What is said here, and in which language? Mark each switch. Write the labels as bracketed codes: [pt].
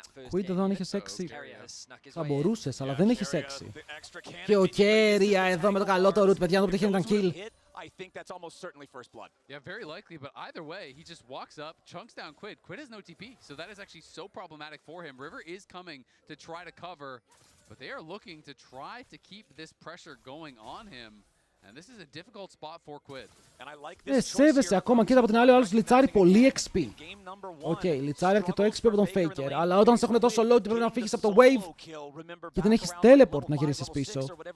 [el] Quid εδώ αν είχες 6, θα μπορούσες, αλλά δεν έχεις 6. Και ο Κέρια εδώ με το καλό το root, παιδιά, να το πετύχει έναν kill. [en] I think that's almost certainly first blood. Yeah, very likely, but either way, he just walks up, chunks down Quid. Quid has no TP, so that is actually so problematic for him. River is coming to try to cover, but they are looking to try to keep this pressure going on him. And this is a difficult spot for Quid. [el] Σέβεσαι ακόμα, κοίτα από την άλλη, ο άλλος λιτσάρει πολύ XP. Οκ, λιτσάρει αρκετό XP από τον Faker, αλλά όταν σε έχουν τόσο low, πρέπει να φύγεις από το wave και δεν έχεις teleport να γυρίσεις πίσω.